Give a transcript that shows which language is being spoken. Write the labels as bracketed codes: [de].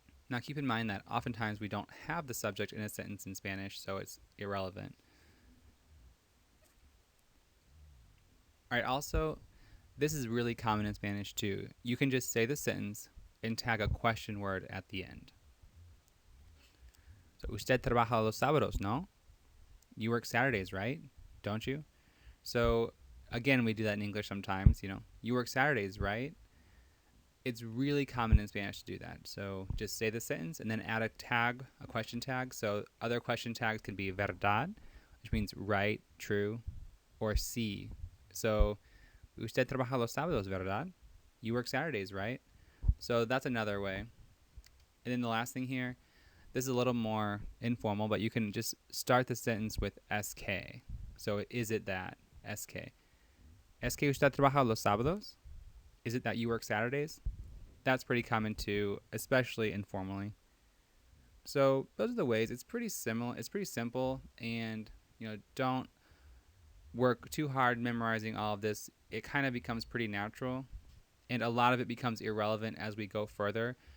[en] Now keep in mind that oftentimes we don't have the subject in a sentence in Spanish, so it's irrelevant. All right, also, this is really common in Spanish too. You can just say the sentence and tag a question word at the end. [es] So, usted trabaja los sábados, no? [en] You work Saturdays, right? Don't you? So, again, we do that in English sometimes, You work Saturdays, right? It's really common in Spanish to do that. So, just say the sentence and then add a tag, a question tag. So, other question tags can be verdad, which means right, true, or sí. [es] So, usted trabaja los sábados, verdad? [en] You work Saturdays, right? So that's another way. And then the last thing here, this is a little more informal, but you can just start the sentence with SK. So is it that? SK. [es] ¿Es que usted trabaja los sábados? [en] Is it that you work Saturdays? That's pretty common too, especially informally. So those are the ways. It's pretty similar. It's pretty simple, and don't work too hard memorizing all of this. It kind of becomes pretty natural, and a lot of it becomes irrelevant as we go further.